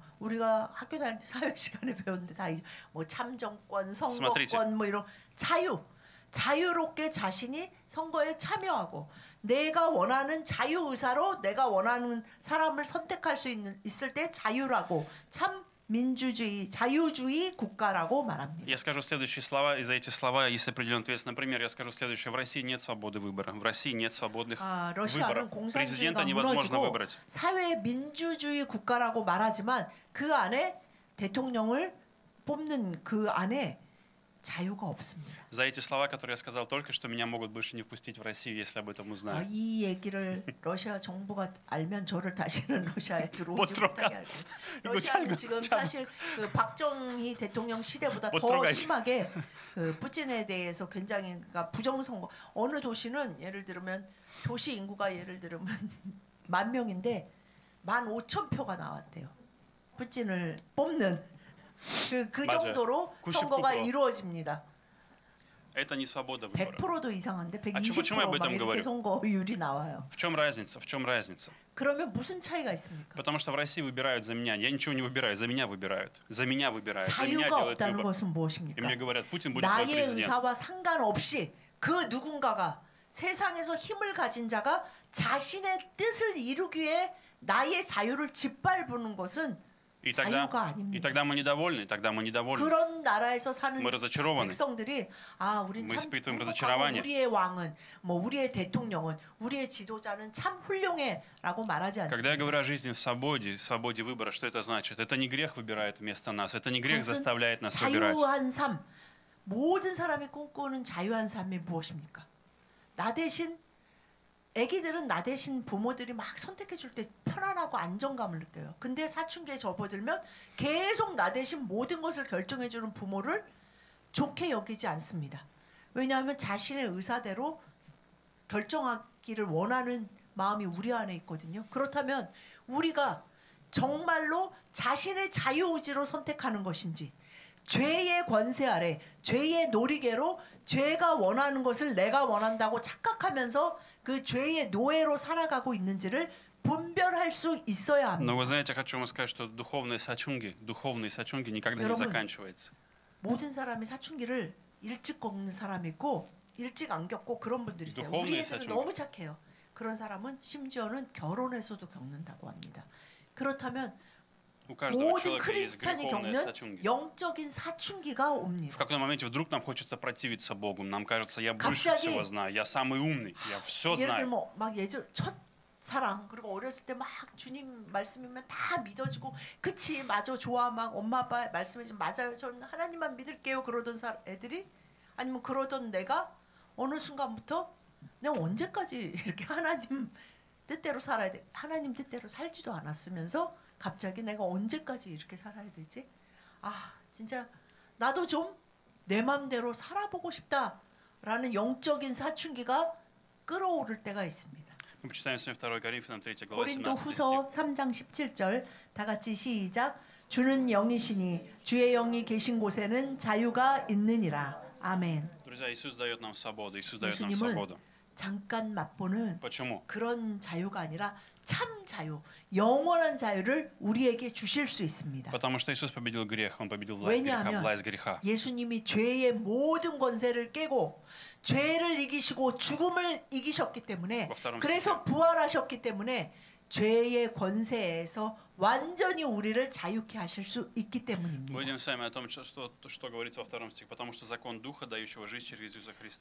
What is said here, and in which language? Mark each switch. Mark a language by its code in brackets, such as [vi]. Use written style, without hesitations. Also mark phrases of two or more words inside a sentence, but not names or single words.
[ko] 우리가 학교 다닐 때 사회 시간에 배웠는데 다 뭐 참정권, 선거권 [ru] Смотрите. [ko] 뭐 이런 자유롭게 자신이 선거에 참여하고 내가 원하는 자유 의사로 내가 원하는 사람을 선택할 수 있을 때 자유라고 참 민주주의, 자유주의 국가라고 말합니다. [ru] Я скажу следующие слова, и за эти слова есть определенный ответственность. Например, я скажу следующее. В России нет свободы выбора. В России нет свободных [ko] 러시아는 [ru] выборов. [ko] 공산주의가 [ru] Президента невозможно [ko] 무너지고 [ru] выбрать. [ko] 사회 민주주의 국가라고 말하지만 그 안에 대통령을 뽑는 그 안에 자유가 없습니다. [ru] За эти слова, которые я сказал только что, меня могут больше не впустить в Россию, если об этом узнают. [ko] 이 얘기를 러시아 정부가 알면 저를 다시는 러시아에 들어오지 못 못하게 할 거예요. 러시아는 지금 사실 그 박정희 대통령 시대보다 못 더 들어가야지. 심하게 그 푸틴에 대해서 굉장히 그러니까 부정선거 어느 도시는 예를 들면 도시 인구가 예를 들면 10,000명인데 15,000표가 나왔대요. 푸틴을 뽑는 그 맞아요. 정도로 99%. 선거가 이루어집니다. [ru] Это не свобода выбора. [ko] 100%도 이상한데 [ru] почему я об [ko] 120% 막 [ru] этом [ko] 이렇게 [ru] говорю? [ko] 선거율이 나와요. [ru] В чем разница? В чем разница? [ko] 그러면 무슨 차이가 있습니까? [ru] Потому что в России выбирают за меня. Я ничего не выбираю, за меня выбирают. За меня выбирают, за меня [ko] 자유가 [ru] делают [ko] 없다는 [ru] выбор. [ko] 것은 [ru] И [ko] 무엇입니까? [ru] мне говорят, Путин будет твой [ko] 나의 [ru] президент. [ko] 의사와 상관없이 그 누군가가 세상에서 힘을 가진 자가 자신의 뜻을 이루기 위해 나의 자유를 짓밟는 것은 [ru] И [ko] 자유가 아닙니다. [ru] тогда мы недовольны, тогда мы недовольны. [ko] 그런 나라에서 사는 [ru] Мы разочарованы. [ko] 백성들이 아, 우린 [ru] Мы [ko] 참 [ru] испытываем [ko] 행복하고 [ru] разочарование. [ko] 우리의 왕은 뭐 우리의 대통령은 우리의 지도자는 참 훌륭해라고 말하지 [ru] Когда я [ko] 않습니다. [ru] говорю о жизни в свободе выбора, что это значит? Это не грех выбирает вместо нас, это не грех [ko] 그것은 [ru] заставляет нас выбирать. [ko] 자유한 삶, 모든 사람이 꿈꾸는 자유한 삶이 무엇입니까? 나 대신 아기들은 나 대신 부모들이 막 선택해 줄 때 편안하고 안정감을 느껴요. 근데 사춘기에 접어들면 계속 나 대신 모든 것을 결정해 주는 부모를 좋게 여기지 않습니다. 왜냐하면 자신의 의사대로 결정하기를 원하는 마음이 우리 안에 있거든요. 그렇다면 우리가 정말로 자신의 자유의지로 선택하는 것인지 죄의 권세 아래 죄의 놀이개로 죄가 원하는 것을 내가 원한다고 착각하면서 그 죄의 노예로 살아가고 있는지를 분별할 수 있어야 합니다. Но вы знаете, хочу вам сказать, что духовные сачунги никогда не заканчивается. 모든 사람이 사춘기를 일찍 겪는 사람이 있고 일찍 안 겪고 그런 분들이 있어요. 우리 애들은 너무 착해요. 그런 사람은 심지어는 결혼해서도 겪는다고 합니다. 그렇다면 모든 크리스찬이 겪는 영적인 사춘기가 옵니다. [ru] В какой-то моменте вдруг нам хочется противиться Богу. Нам кажется, я больше всего знаю, я самый умный, я все знаю. [ko] 예를 들면 막 예전 첫 사랑 그리고 어렸을 때 막 주님 말씀이면 다 믿어주고 그치 맞아 좋아 막 엄마 아빠 말씀해주면 맞아요 전 하나님만 믿을게요 그러던 애들이 아니면 그러던 내가 어느 순간부터 내가 언제까지 이렇게 하나님 뜻대로 살아야 돼 하나님 뜻대로 살지도 않았으면서 갑자기 내가 언제까지 이렇게 살아야 되지? 아 진짜 나도 좀 내 맘대로 살아보고 싶다라는 영적인 사춘기가 끌어오를 때가 있습니다. [ru] Мы почитаем с вами 2 Коринфянам 3 глава 17 [ko] 고린도후서 3장 17절 다 같이 시작. 주는 영이시니 주의 영이 계신 곳에는 자유가 있느니라. 아멘. [ru] Друзья, Иисус дает нам свободу. Иисус дает нам свободу. [ko] 잠깐 맛보는 [ru] Почему? [ko] 그런 자유가 아니라 참 자유, 영원한 자유를 우리에게 주실 수 있습니다. [ru] Потому что Иисус победил грех, он победил власть греха, власть греха. [ko] 예수님이 죄의 모든 권세를 깨고 죄를 이기시고 죽음을 이기셨기 때문에 그래서 부활하셨기 때문에 죄의 권세에서 완전히 우리를 자유케 하실 수 있기 때문입니다. [ru] Мы видим с вами о том, что говорится во 2 стихе, потому что закон Духа, дающего жизнь через Иисуса Христа.